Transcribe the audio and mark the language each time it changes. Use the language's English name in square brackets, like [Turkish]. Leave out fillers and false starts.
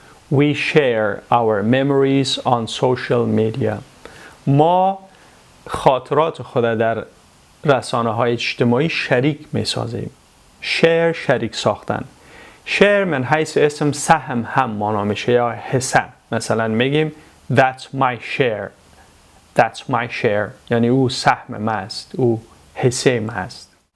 [English] We share our memories on social media. [Persian] ما خاطرات خود در رسانه های اجتماعی شریک میسازیم. شریک ساختن. share من حیث اسم سهم هم معنا میشه یا حصه. مثلا میگیم [English] That's my share. [Persian] That's my share یعنی او سهم من است، او حصه من است.